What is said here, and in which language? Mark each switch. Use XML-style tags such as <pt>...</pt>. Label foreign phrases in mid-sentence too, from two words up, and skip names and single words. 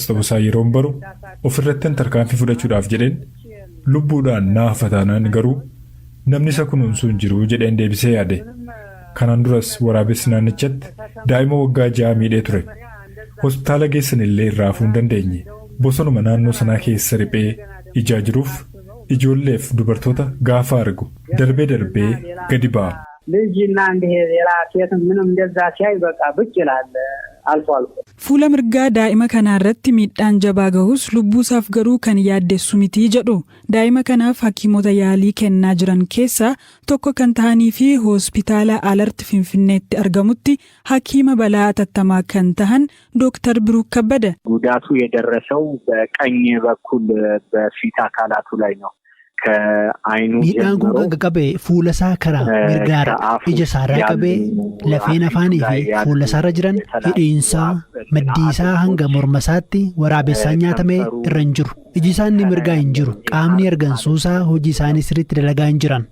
<om>ta'uusaa yeroon baru ofirratti tarkaanfii fudhachuudhaaf jedheen lubbuudhaan naa hafataanaan garuu namni isa kunuunsu hin jiru jedheen deebisee yaade kanaan duras waraabessi naannichatti daa'ima waggaa 6 miidhee ture hospitaala geessan illee irraa hafuu hin dandeenye bosonuma naannoo sanaa keessa riphee ijaa jiruuf ijoolleef dubartoota gaafa argu darbee darbee gadi ba'a.</om> <am>ልጅና እንደ ሌላ ሴትም ምንም እንደዛ ሲያይ በቃ ብቅ ይላል አልፎ አልፎ።</am> <om>Fuula mirgaa daa'ima kanaarratti miidhaan jabaa gahus lubbuusaaf garuu kan yaaddessu miti jedhu. Daa'ima kanaaf hakiimota yaalii kennaa jiran keessaa tokko kan ta'anii fi hospitaala Alarti Finfinneetti argamutti hakiima balaa atattamaa kan tahan ዶክተር ብሩክ ከበደ</om> <am>ጉዳቱ የደረሰው በቀኝ በኩል በፊት አካላቱ ላይ ነው።</am> <om>miidhaan kun kan qabee fuula isaa karaa mirgaara ija isaarraa qabee lafeen afaanii fi fuula isaarra jiran hidhiinsaa maddii isaa hanga morma isaatti waraabessaan nyaatamee irra hin jiru. Iji isaanii mirgaa hin jiru. Qaamni argansuusaa hojii isaanii sirriitti dalagaa hin jiran.</om>